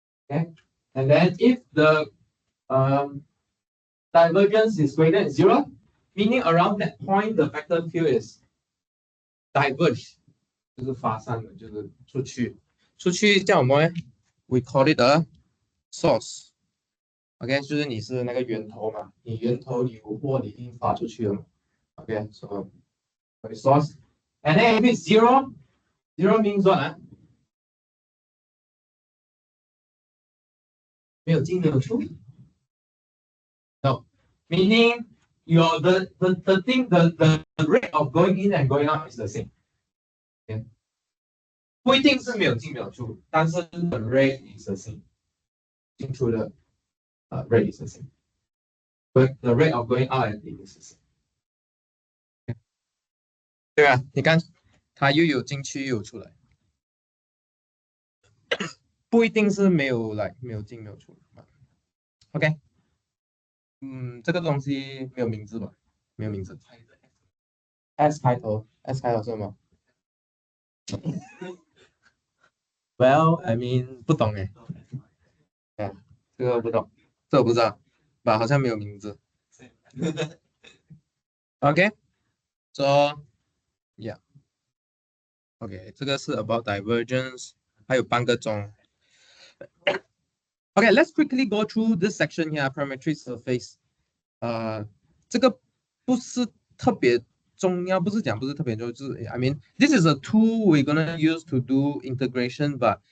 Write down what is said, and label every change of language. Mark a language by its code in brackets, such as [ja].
[en] Okay, and then if the divergence is greater than 0, meaning around that point the vector field is diverged. [zh] 就是发散的，就是出去，叫什么呢？ [en] We call it a source. [zh] OK， 就是你是那个源头嘛，你源头你有货，你一定发出去了嘛。 [en] OK， so source. And then if it's 0 means what? [zh] 没有进没有出。 [en] No, meaning the rate of going in and going out is the same. [zh] 不一定是没有进没有出，但是 [en] the rate is the same. [zh] 进出的 [en] rate is the same. But the rate of going out and in is the same. [zh] 对吧？你看，它又有进去又有出来，不一定是没有没有进没有出。 OK， 这个东西没有名字吧？没有名字。 S 开头是什么？ [en] Well, I mean [zh] 不懂哎，这个不懂，这我不知道，吧好像没有名字。 [en] OK， so yeah， OK， [zh] 这个是 [en] about divergence， [zh] 还有半个钟。 [en] Okay, let's quickly go through this section here, parametric surface. [zh] 这个不是特别重要，不是特别重要，就是 [en] I mean, this is a tool we're gonna use to do integration, but